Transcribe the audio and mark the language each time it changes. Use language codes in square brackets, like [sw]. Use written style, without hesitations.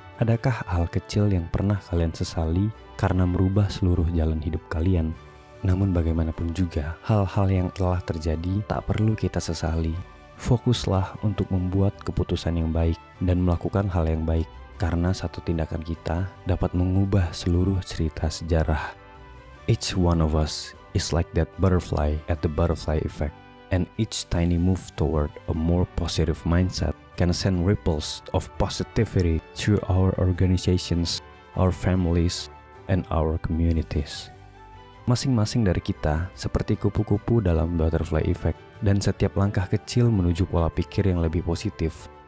[id] Adakah hal kecil yang pernah kalian sesali karena merubah seluruh jalan hidup kalian? Namun bagaimanapun juga, hal-hal yang telah terjadi tak perlu kita sesali. Fokuslah untuk membuat keputusan yang baik dan melakukan hal yang baik, karena satu tindakan kita dapat mengubah seluruh cerita sejarah. [en] Each one of us is like that butterfly at the Butterfly Effect, and each tiny move toward a more positive mindset can send ripples of positivity through our organizations, our families, and our communities. [id] Masing-masing dari kita seperti kupu-kupu dalam Butterfly Effect, dan setiap langkah kecil menuju pola pikir yang lebih positif